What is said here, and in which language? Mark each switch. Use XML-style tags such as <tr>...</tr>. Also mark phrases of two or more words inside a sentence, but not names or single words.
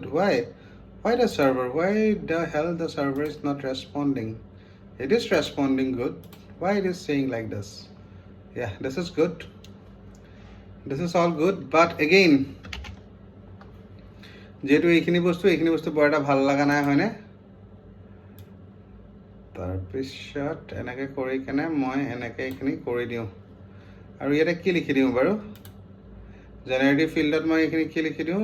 <en>Why the server? Why the hell the server is not responding? It is responding good. Why it is saying like this? Yeah, this is good, this is all good, but again,</en> <as>যেহেতু এইখিনি বস্তু বৰ এটা ভাল লগা নাই, হয়নে? তাৰপিছত এনেকৈ কৰি কেনে মই এনেকৈ এইখিনি কৰি দিওঁ, আৰু ইয়াতে কি লিখি দিওঁ বাৰু?</as> <en>generative field</en> <as>মই এইখিনি কি লিখি দিওঁ?</as>